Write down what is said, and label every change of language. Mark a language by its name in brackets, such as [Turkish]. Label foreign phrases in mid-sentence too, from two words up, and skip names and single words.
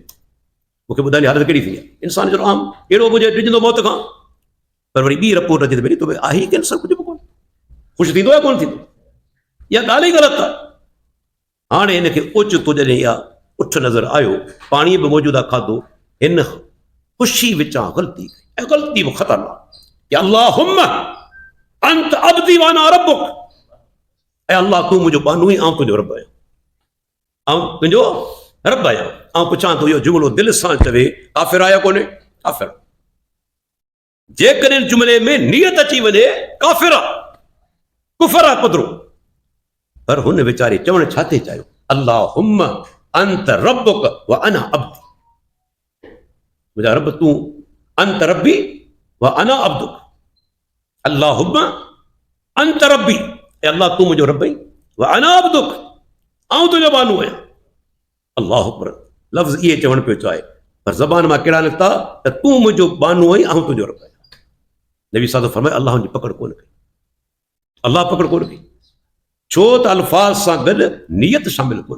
[Sindhi] मूंखे ॿुधाइण जी हालत कहिड़ी थी आहे, इंसान जो आम अहिड़ो हुजे डिॼंदो मौत खां, पर वरी ॿी रिपोर्ट अचे त भई तो आहे कैंसर, कुझु बि कोन, ख़ुशि थींदो या कोन थींदो? इहा ॻाल्हि ई ग़लति आहे। हाणे हिनखे ओचितो जॾहिं इहा उठ नज़र आयो, पाणी बि मौजूदु आहे, खाधो, हिन ख़ुशी विचां ग़लती कई, ऐं ग़लती बि ख़तरनाक, [Arabic] يا اللهم أنت عبدي وأنا ربك, [Sindhi] ऐं अल्लाह तूं मुंहिंजो बानू ई, आउं तुंहिंजो रब आहियां, आउं तुंहिंजो रब आहियां। ऐं पुछां थो, इहो जुमिलो दिलि सां चवे काफ़िर आहे या कोन्हे? काफ़िर। जेकॾहिं जुमिले में नियत अची वञे काफ़िर आहे, कुफर आहे कुदरो, पर हुन वीचारे चवण छा थी चाहियो? [Arabic] اللهم أنت ربك وأنا عبدي, [Sindhi] मुंहिंजा रब तूं, [Arabic] أنت ربي وأنا عبدك، اللهم أنت ربي, [Sindhi] ऐं अल्लाह तूं मुंहिंजो रब आहीं, [Arabic] وأنا عبدك, [Sindhi] आउं तुंहिंजो बानू आहियां। [Arabic] الله أكبر, [Sindhi] लफ़्ज़ इहे चवण पियो चाहे, पर ज़बान मां कहिड़ा निकिता त तूं मुंहिंजो बानू आहीं, आउं तुंहिंजो रब आहियां। नबी साहब फरमाए अल्लाह जी पकड़ कोन कई, अल्लाह पकड़ कोन कई, छो त अल्फाज़ सां गॾु नियत शामिल कोन्हे।